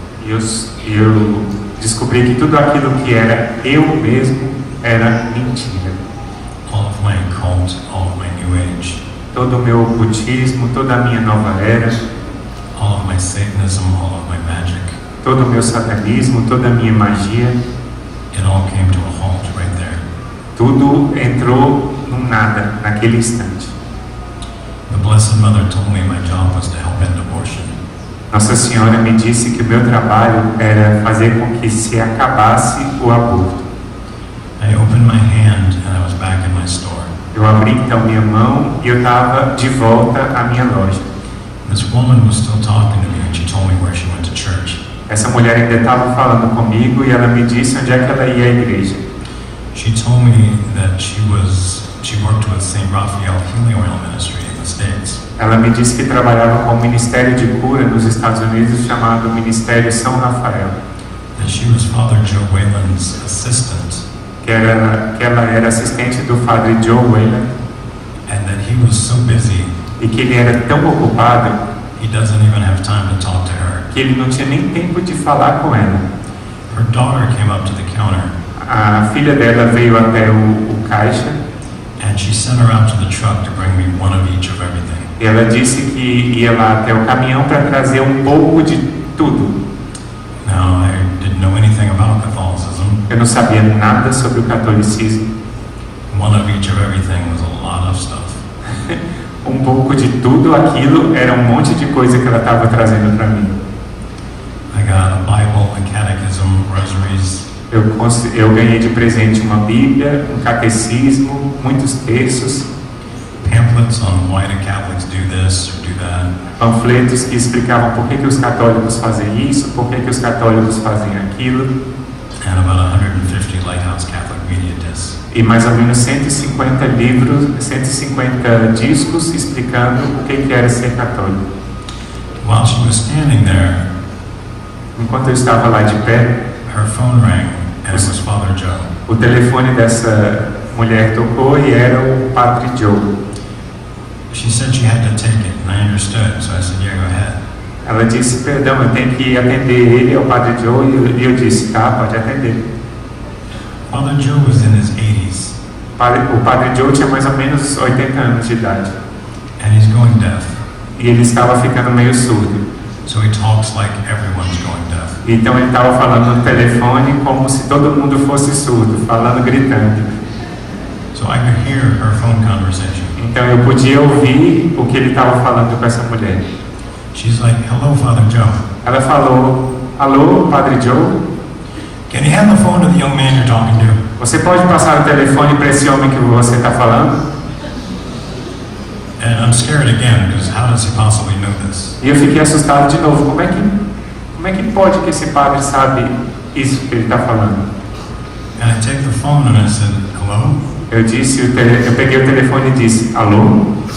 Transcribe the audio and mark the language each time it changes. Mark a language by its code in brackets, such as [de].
[pt] eu descobri que tudo aquilo que era eu mesmo era mentira. [en] All of my cult, all of my new age, [pt] Todo o meu ocultismo, toda a minha nova era, [en] all of my Satanism, all of my magic, [pt] todo o meu satanismo, toda a minha magia, [en] it all came to a halt right there. [pt] tudo entrou num nada naquele instante. [en] The Blessed Mother told me my job was to help end abortion. [pt] Nossa Senhora me disse que o meu trabalho era fazer com que se acabasse o aborto. [en] I opened my hand and I was back in my store. [pt] Eu abri então minha mão e eu estava de volta à minha loja. [en] This woman was still talking to me and she told me where she went to church. [pt] Essa mulher ainda estava falando comigo e ela me disse onde é que ela ia à igreja. [en] She told me that she worked with St. Raphael Healing Oil Ministry in the States. [pt] Ela me disse que trabalhava com um ministério de cura nos Estados Unidos chamado Ministério São Rafael. [en] That she was Father Joe Whalen's assistant. [pt] Que ela era assistente do padre Joe Whalen [en] And that he was so busy, [pt] e que ele era tão ocupado [en] he doesn't even have time to talk to her. [pt] que ele não tinha nem tempo de falar com ela. [en] Her daughter came up to the counter [pt] A filha dela veio até o caixa [en] and she sent her out to the truck to bring me one of each of everything. [pt] e ela disse que ia lá até o caminhão para trazer um pouco de tudo. [en] Now, I didn't know anything about Catholicism. [pt] Eu não sabia nada sobre o catolicismo. [en] One of each of everything was a lot of stuff. [pt] Um pouco de tudo aquilo era um monte de coisa que ela estava trazendo para mim. [en] I got a Bible, a catechism, rosaries, [pt] Eu ganhei de presente uma Bíblia, um catecismo, muitos textos, [en] pamphlets on why do Catholics do this or do that. [pt] panfletos que explicavam por que os católicos fazem isso, por que os católicos fazem aquilo, [en] And about 150 Lighthouse Catholic media discs. [pt] e mais ou menos 150 livros, 150 discos explicando o que era ser católico. [en] While she was standing there, [pt] Enquanto eu estava lá de pé, [en] her phone rang and it was Father Joe. [pt] o telefone dessa mulher tocou e era o Padre Joe. [en] She said she had to take it, and I understood, so I said, yeah, go ahead. [pt] Ela disse, perdão, eu tenho que atender ele, é o Padre Joe, e eu disse, tá, pode atender. [en] Father Joe was in his 80s, [pt] O Padre Joe tinha mais ou menos 80 anos de idade, [en] and he's going deaf. [pt] e ele estava ficando meio surdo. [en] So he talks like everyone's going deaf. [pt] Então ele estava falando no telefone como se todo mundo fosse surdo, falando, gritando. [en] So I could hear her phone conversation. [pt] Então eu podia ouvir o que ele estava falando com essa mulher. [en] She's like, hello, Father Joe. [pt] Ela falou, alô, Padre Joe, [en] Can you hand the phone to the young man you're talking to? [pt] você pode passar o telefone para esse homem que você está falando? [en] And I'm scared again, because how does he possibly know this? [pt] E eu fiquei assustado de novo. Como é que pode que esse padre sabe isso que ele está falando? [en] And I take the phone and I said, hello? [pt] Eu peguei o telefone e disse, alô?